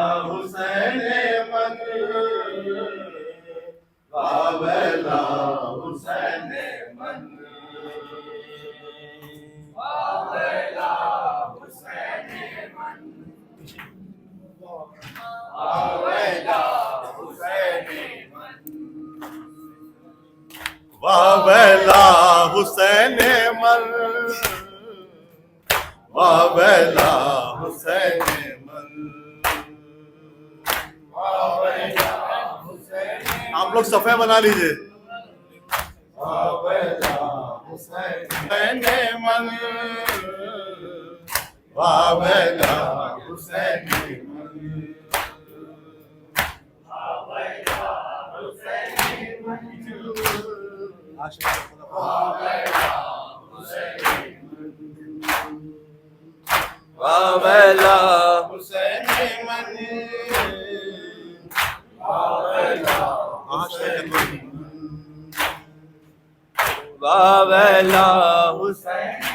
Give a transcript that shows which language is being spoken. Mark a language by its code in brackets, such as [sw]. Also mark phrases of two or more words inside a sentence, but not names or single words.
[fa] حسین من واویلا حسین من واویلا حسین من واویلا حسین من واویلا حسین من واویلا حسین من واویلا حسین [ur] آپ لوگ صفحے بنا لیجئے [fa] واویلا حسین من واویلا حسین من واویلا حسین من واویلا حسین من واویلا حسین واویلا حسین